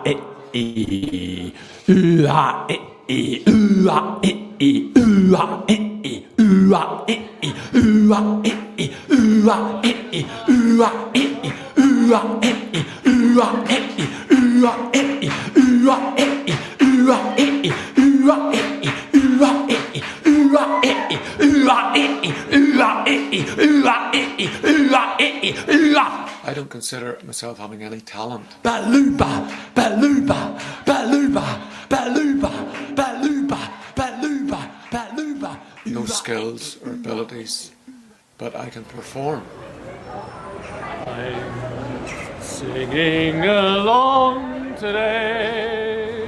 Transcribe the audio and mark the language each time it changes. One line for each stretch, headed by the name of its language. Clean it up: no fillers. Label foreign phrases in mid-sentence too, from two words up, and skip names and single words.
English: e e a e e a e e a e e a e e a e e a e e a e I don't consider myself having any talent. Baluba, baluba, baluba, baluba, baluba, baluba, baluba. No skills or abilities, but I can perform. I'm singing along today.